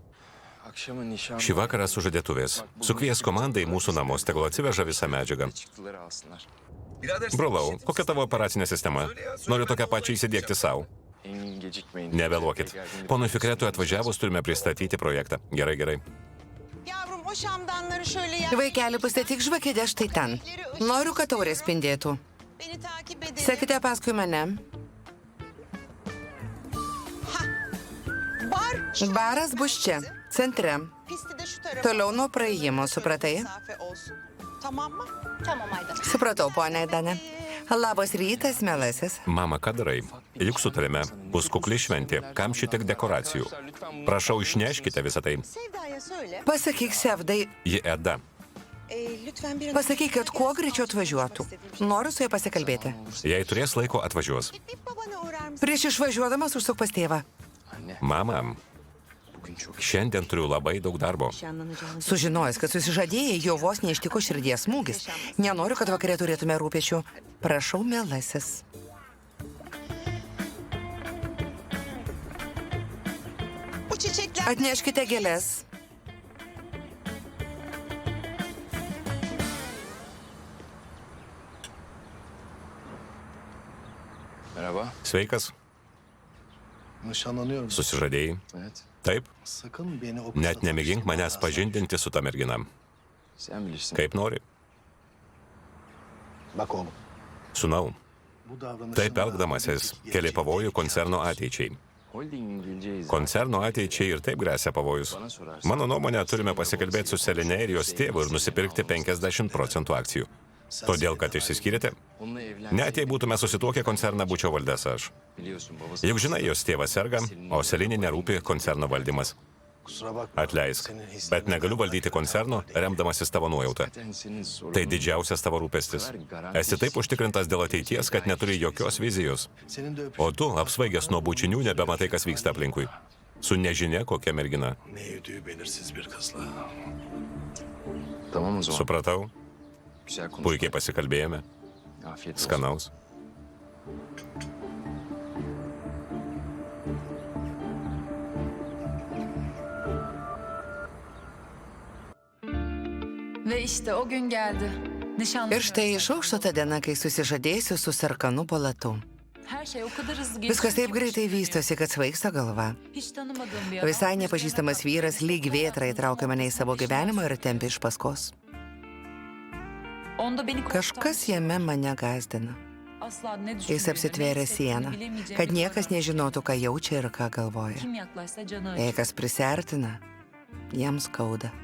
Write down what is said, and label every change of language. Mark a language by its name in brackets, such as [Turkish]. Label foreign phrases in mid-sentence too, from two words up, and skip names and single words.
[Turkish] Akşamın nişan... [Lithuanian] Šį vakarą sužadėtuvės. Sukvies komandai mūsų namus, tegul atsiveža visą medžiagą. [Turkish] Çıktıları alsınlar. [Lithuanian] Brolau, kokia tavo operacinė sistema? Noriu tokią pačią įsidėkti savo. [Turkish] Engin gecikmeyin. [Lithuanian] Nevėluokit. Ponui Fikretui atvažiavus turime pristatyti projektą. Gerai, gerai. [Turkish] Yavrum o şamdanları şöyle [Lithuanian] Vaikeli, pastatyk žvakidę štai ten. Noriu, kad taurė spindėtų. [Turkish] Beni takip edin. [Lithuanian] Sekite paskui mane. [Turkish] Bar. [Lithuanian] Baras bus čia, centre. [Turkish] Pisti de şu tarafa. [Lithuanian] Toliau nuo praėjimo, supratai? [Turkish] Mesafe olsun. Tamam mı? Tamam Aydan. [Lithuanian] Supratau, ponia Dane. Labas rytas, mielasis. Mama, ką darai? Juk sutarėme. Bus kukli šventė. Kam šitiek dekoracijų? Prašau, išneškite visą tai. [Turkish] Sevda'ya söyle. [Lithuanian] Pasakyk Sevdai, Ji Eda. [Turkish] Lütfen bir [Lithuanian] pasakyk, kad kuo greičiau atvažiuotų. Noriu su ja pasikalbėti. Jei turės laiko, atvažiuos. [Turkish] Bir babana uğrar mısın? [Lithuanian] Prieš išvažiuodamas užsuk pas tėvą. [Turkish] Anne, [Lithuanian] Mama, [Turkish] bugün çok... [Lithuanian] šiandien turiu labai daug darbo. Sužinojęs, kad susižadėjai, jo vos neištiko širdies smūgis. Nenoriu, kad vakarė turėtume rūpešių. Prašau, mielasis. [Turkish] Bu çiçekler... [Lithuanian] Atneškite gėlės. [Turkish] Merhaba. [Lithuanian] Sveikas, [Turkish] Nişanlanıyorum. [Lithuanian] susižadėjai. [Turkish] Evet. [Lithuanian] Taip, [Turkish] Sakın beni o [Lithuanian] net nemėgink manęs pažindinti su ta mergina. [Turkish] Sen bilirsin. [Lithuanian] Kaip nori. [Turkish] Bak oğlum. [Lithuanian] Sūnau, [Turkish] Bu davranışın... [Lithuanian] taip elgdamasis keli pavojų koncerno ateičiai. [Turkish] Holdingin geleceği zaten. [Lithuanian] Koncerno ateičiai ir taip grėsia pavojus. Mano nuomonė, turime pasikalbėti su Seline ir jos tėvu ir nusipirkti 50% akcijų. Todėl, kad išsiskyrėte, [Turkish] Onunla evlen. [Lithuanian] net jei būtume susituokę, koncerną būčiau valdęs aš. [Turkish] Biliyorsun babası. [Lithuanian] Juk žinai, jos tėvas serga, o Selinė nerūpi koncerno valdymas. [Turkish] Kusura bakma. [Lithuanian] Atleisk, [Turkish] Senin hislerin- [Lithuanian] bet negaliu valdyti koncerno, remdamasis tavo nuojautą. [Turkish] Zaten senin sorunun... [Lithuanian] Tai didžiausias tavo rūpestis. Esi taip užtikrintas dėl ateities, kad neturi jokios vizijos. [Turkish] Senin de öpüş... [Lithuanian] O tu, apsvaigęs nuo bučinių, nebematai, kas vyksta aplinkui. Su nežinia, kokia mergina. [Turkish] Ne yediği belirsiz bir kızla. Tamam o zaman. [Lithuanian] Supratau, [Turkish] Güzel konuş. [Lithuanian] puikiai pasikalbėjome. [Turkish] Afiyet olsun. [Lithuanian] Skanaus. [Turkish] Ve işte o gün geldi. Nişanlı. [Lithuanian] Ir štai išaušo ta diena, kai susižadėsiu su Sarkanu Balatu. [Turkish] Her şey o kadar hızlı geçti. [Lithuanian] Viskas taip greitai vystosi, kad svaigsta galva. [Turkish] Hiç tanımadığım bir adam. [Lithuanian] Visai nepažįstamas vyras lyg vėtra įtraukė mane į savo gyvenimą ir tempė iš paskos. [Turkish] Onda beni [Lithuanian] Kažkas jame mane gazdina. [Turkish] asla ne [Lithuanian] Jis [Turkish] düşündüğünü, [Lithuanian] apsitvėrė [Turkish] ne [Lithuanian] sieną, [Turkish] hissettiğini bilemeyeceğim [Lithuanian] kad [Turkish] bir [Lithuanian] niekas [Turkish] adam. [Lithuanian] nežinotų, ką jaučia ir ką galvoja. [Turkish] Kim yaklaşsa canı acır. [Lithuanian] Jei kas prisertina, jiems skauda.